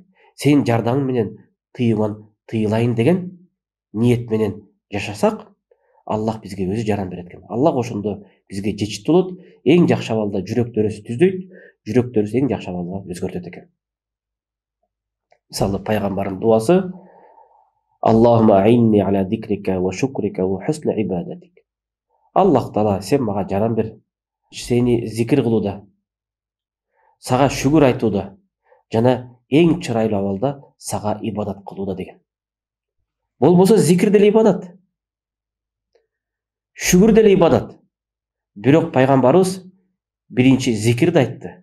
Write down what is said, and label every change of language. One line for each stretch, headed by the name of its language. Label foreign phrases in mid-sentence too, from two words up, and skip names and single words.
Kyrgyz: Сенин жардамың менен тыйыган тыйылайын деген ниет менен жашасак, Аллах бизге өзү жардам берет экен. Аллах ошондо бизге жетиштүү болот, эң жакшы абалда жүрөктөрүбүздү түздөйт, жүрөктөрүбүздү эң жакшы абалга өзгөртөт экен. Мисалы, пайгамбардын дуасы:
Arabic: اللهم أعني على ذكرك وشكرك وحسن عبادتك.
Kyrgyz: Аллах Таала, сен мага жардам бер, сени зикир кылууда, сага шүгүр айтууда жана эң чырайлуу абалда сага ибадат кылууда деген. Болбосо зикир деле ибадат, шүгүр деле ибадат. Бирок пайгамбарыбыз биринчи зикирди айтты.